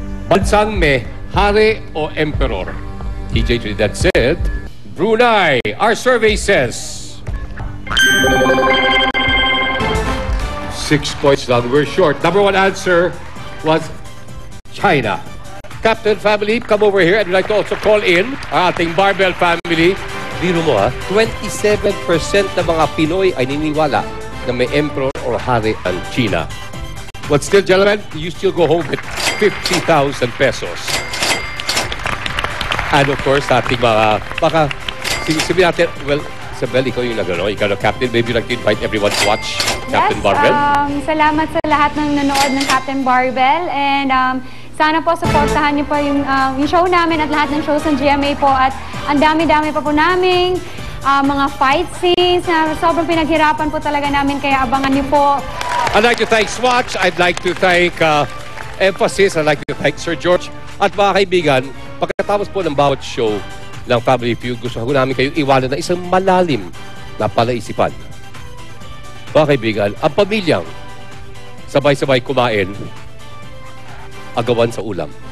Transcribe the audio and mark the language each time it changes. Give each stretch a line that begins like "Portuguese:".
Filipino: Bansang may hari o emperor. TJ Trinidad said, Brunei.
English: Our survey says 6 points lang. We're short. Number one answer was China. Captain family, come over here. I'd like to also call in ang ating Barbell family.
Filipino: Biro mo 27% ng mga Pinoy ay niniwala na may emperor or hari ang China.
English: But still, gentlemen, you still go home with 50,000 pesos.
Filipino: And of course, ating mga, baka, sabi natin, well, Isabel, ikaw yung nagano, ikaw na captain.
English: Maybe you'd like to invite everyone to watch Captain Barbell.
Filipino: Salamat sa lahat ng nanood ng Captain Barbell. And sana po, supportahan niyo po yung show namin at lahat ng shows ng GMA po. At ang dami-dami pa po naming mga fight scenes na sobrang pinaghirapan po talaga namin. Kaya abangan niyo po.
English: I'd like to thank Swatch. I'd like to thank Emphasis. I'd like to thank Sir George.
Filipino: At mga kaibigan, pagkatapos po ng bawat show ng Family Feud, gusto ko namin kayong iwanan na isang malalim na palaisipan. Mga kaibigan, ang pamilyang sabay-sabay kumain, agawan sa ulam.